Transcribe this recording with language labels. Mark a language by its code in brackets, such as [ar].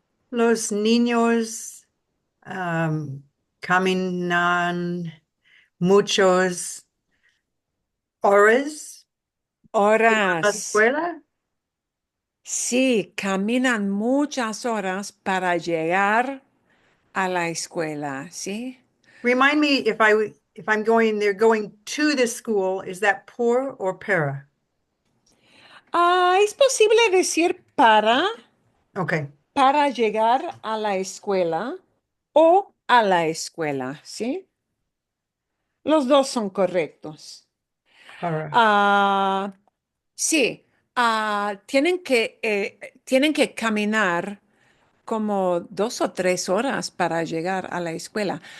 [es] Los niños caminan muchos horas a la Horas. escuela. Sí, caminan muchas horas para llegar a la escuela, ¿sí? [en] Remind me if I'm going, they're going to the school, is that por or para? [es] Es posible decir [en] Okay, [es] para llegar a la escuela o a la escuela, ¿sí? Los dos son correctos. para. Ah, sí, tienen que caminar como 2 o 3 horas para llegar a la escuela.